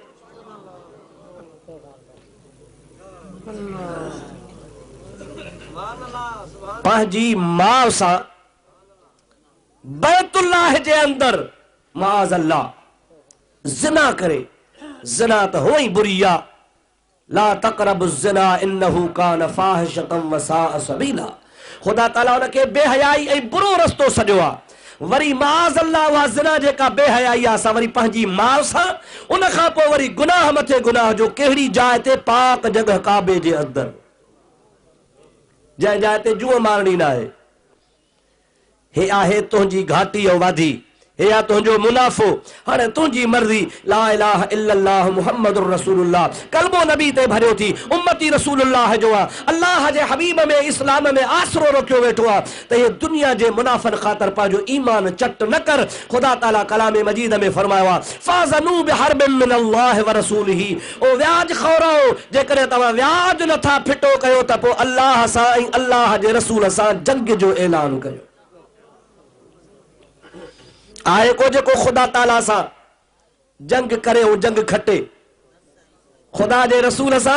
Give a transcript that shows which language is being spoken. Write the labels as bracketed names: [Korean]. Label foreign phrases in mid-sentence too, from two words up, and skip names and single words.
[Sindhi] पंहिंजी माउ सां बैतुल्लाह जे अंदर [Arabic] معاذ الله [Sindhi] ज़िना करे, ज़िना त हुअ ई बुरी आ। [Arabic] لا تقربوا الزنا إنه كان فاحشة وساء سبيلا. [Sindhi] ख़ुदा ताला उनखे बेहयाई ऐं बुरो रस्तो सॼो आ। वरी [Arabic] معاذ الله [Sindhi] उहा ज़िना जेका बेहयाई आहे असां वरी पंहिंजी माउ सां, उन खां पोइ वरी गुनाह मथे गुनाह जो, कहिड़ी जाइ ते? पाक जगह काबे जे अंदरि, जंहिं जाइ ते जूअ मारणी न आहे। हे आहे तुंहिंजी घाटी ऐं वादी, हे आहे तुंहिंजो मुनाफ़ो। हाणे तुंहिंजी मर्ज़ी, [Arabic] لا إله إلا الله محمد رسول الله, [Sindhi] कलमो नबी ते भरियो थी, उम्मती रसूलुल्लाह जो आहे। अल्लाह जे हबीब में, इस्लाम में आसरो रखियो वेठो आहे त हे दुनिया जे मुनाफ़नि ख़ातिर पंहिंजो ईमान चट न कर। ख़ुदा ताला कलाम मजीद में फरमायो आहे, [Arabic] فأذنوا بحرب من الله ورسوله, [Sindhi] ओ व्याज खौरो, जेकॾहिं तव्हां व्याज नथा फिटो कयो त पोइ अल्लाह सां ऐं अल्लाह जे रसूल सां जंग जो ऐलान कयो। आहे को जेको ख़ुदा ताला सां जंग करे ऐं जंग खटे? ख़ुदा जे रसूल सां।